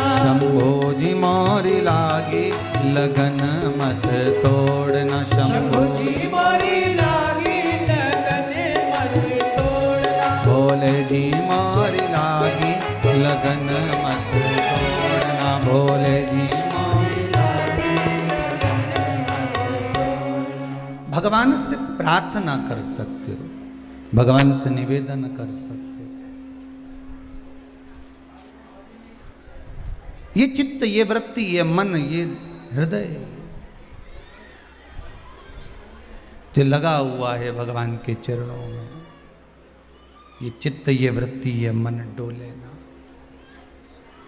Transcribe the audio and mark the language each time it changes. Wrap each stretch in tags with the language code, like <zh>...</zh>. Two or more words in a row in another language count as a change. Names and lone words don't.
<hi>शंभो जी मोरी लागी लगन मत तोड़ना, शंभो जी मोरी लागी लगन मत तोड़ना। भोले जी मोरी लागी लगन मत तोड़ना, भोले जी मोरी लागी लगन मत तोड़ना। भगवान से प्रार्थना कर सकते हो, भगवान से निवेदन कर सकते हो। ये चित्त, ये वृत्ति, ये मन, ये हृदय जो लगा हुआ है भगवान के चरणों में, ये चित्त, ये वृत्ति, ये मन डोले ना।</hi>